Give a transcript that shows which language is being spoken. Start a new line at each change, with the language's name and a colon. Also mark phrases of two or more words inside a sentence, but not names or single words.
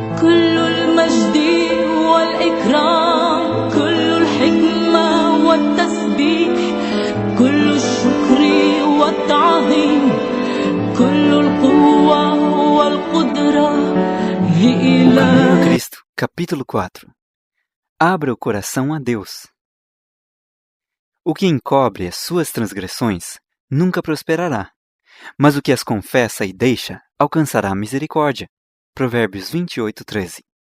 Arabic: كل المجد والإكرام كل الحكمة والتسبيح كل الشكر والتعظيم كل القوة والقدرة
Portuguese: Caminho a Cristo, capítulo 4. Abra o coração a Deus. O que encobre as suas transgressões nunca prosperará, mas o que as confessa e deixa alcançará misericórdia. Provérbios 28:13.